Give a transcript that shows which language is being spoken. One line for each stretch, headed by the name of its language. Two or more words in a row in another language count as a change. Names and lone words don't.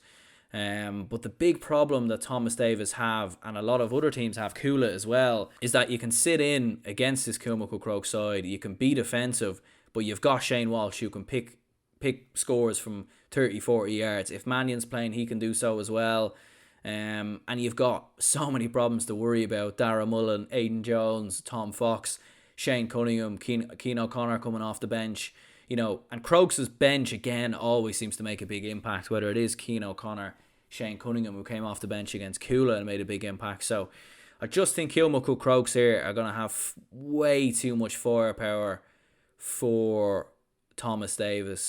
English: But the big problem that Thomas Davis have, and a lot of other teams have, Coola as well, is that you can sit in against this Kilmacud Crokes side. You can be defensive, but you've got Shane Walsh who can pick scores from 30, 40 yards. If Mannion's playing, he can do so as well. And you've got so many problems to worry about. Darragh Mullen, Aidan Jones, Tom Fox, Shane Cunningham, Cian O'Connor coming off the bench. And Crokes' bench, again, always seems to make a big impact, whether it is Cian O'Connor, Shane Cunningham, who came off the bench against Coola and made a big impact. So I just think Kilmacud Crokes here are going to have way too much firepower for Thomas Davis.